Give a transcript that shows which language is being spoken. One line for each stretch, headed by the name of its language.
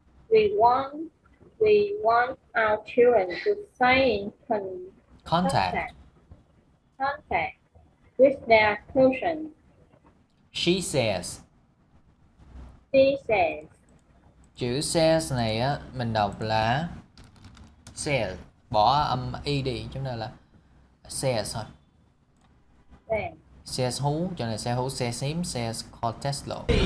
English: We want our children to stay in contact with their cousins. She says.
Vietnamese: Chữ says này á mình đọc là says, bỏ âm y đi, chúng ta là says thôi.
English: Says who,
Vietnamese: cho nên
English: says who, says him, says Costello.